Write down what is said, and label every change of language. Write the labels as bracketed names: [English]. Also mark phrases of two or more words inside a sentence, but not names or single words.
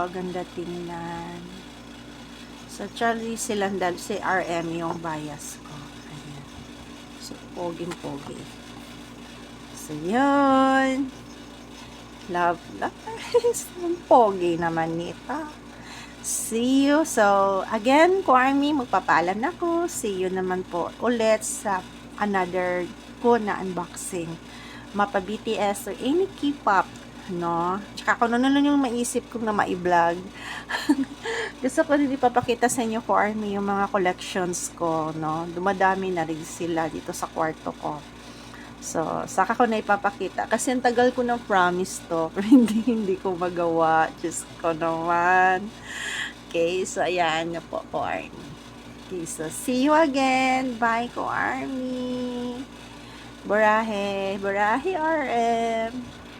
[Filipino] Ganda tingnan. So, Charlie Silandal, si RM yung bias ko. So, poging-pogi. So, yun. Love. Ang pogi naman nito. [English] See you. So, again, Kwarmi, [Filipino] magpapaalam na ako. [English] See you [Filipino] naman po ulit sa another ko na unboxing. Mapa BTS [English] or any K-pop. [Filipino] No? Tsaka kung ano yung maisip kong na ma-vlog. Gusto ko din ipapakita sa inyo ko Army yung mga collections ko, no. Dumadami na rin sila dito sa kwarto ko. So, saka ko na ipapakita. Kasi ang tagal ko ng promise to, pero hindi ko magawa. Diyos ko naman. Okay, so ayan na po, Army. [English] Okay, so see you again. Bye, Army. Burahe, Burahe RM.